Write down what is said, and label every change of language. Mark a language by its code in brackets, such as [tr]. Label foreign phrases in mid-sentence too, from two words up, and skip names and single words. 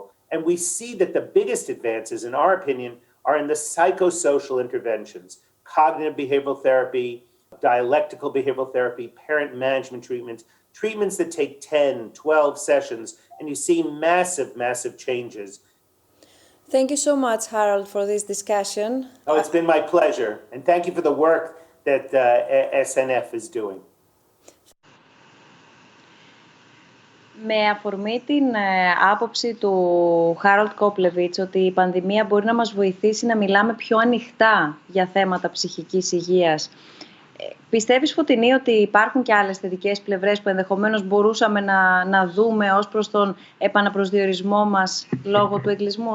[en] And we see that the biggest advances, in our opinion, are in the psychosocial interventions, cognitive behavioral therapy, dialectical behavioral therapy, parent management treatments, treatments that take 10, 12 sessions, and you see massive, massive changes. Thank you so much, Harold, for this discussion. Oh, it's been my pleasure. And thank you for the work that SNF is doing. [el] Με αφορμή την άποψη του Χάρολτ Κόπλεβιτς ότι η πανδημία μπορεί να μας βοηθήσει να μιλάμε πιο ανοιχτά για θέματα ψυχικής υγείας, πιστεύεις, Φωτεινή, ότι υπάρχουν και άλλες θετικές πλευρές που ενδεχομένως μπορούσαμε να δούμε ως προς τον επαναπροσδιορισμό μας λόγω του εγκλισμού?